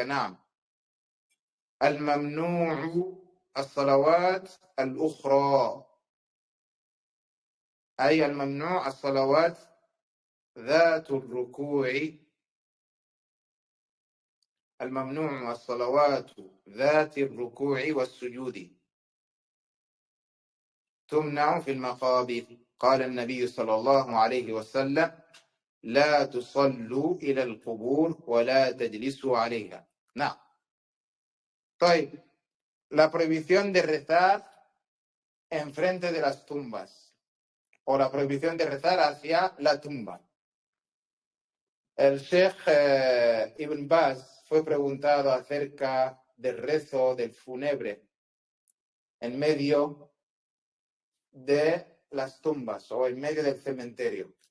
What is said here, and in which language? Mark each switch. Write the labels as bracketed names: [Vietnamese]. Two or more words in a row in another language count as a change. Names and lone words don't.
[Arabic] نعم، الممنوع الصلوات الأخرى، أي الممنوع الصلوات ذات الركوع، الممنوع الصلوات ذات الركوع والسجود تمنع في المقابر. قال النبي صلى الله عليه وسلم لا تصلوا إلى القبور ولا تجلسوا عليها. نعم. طيب, [Spanish] la prohibición de rezar enfrente de las tumbas o la prohibición de rezar hacia la tumba. El Sheikh Ibn Baz fue preguntado acerca del rezo del fúnebre en medio de las tumbas o en medio del cementerio.